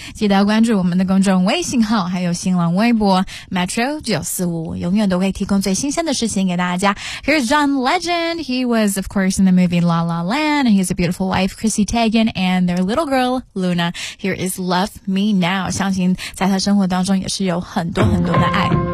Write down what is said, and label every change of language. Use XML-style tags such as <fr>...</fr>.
<zh>记得要关注我们的公众微信号还有新浪微博 Metro 945，永远都会提供最新鲜的事情给大家。</zh> <en>Here's John Legend. He was, of course, in the movie La La Land. He has a beautiful wife, Chrissy Teigen, and their little girl, Luna. Here is Love Me Now.</en> <zh>相信在他生活当中也是有很多很多的爱。</zh>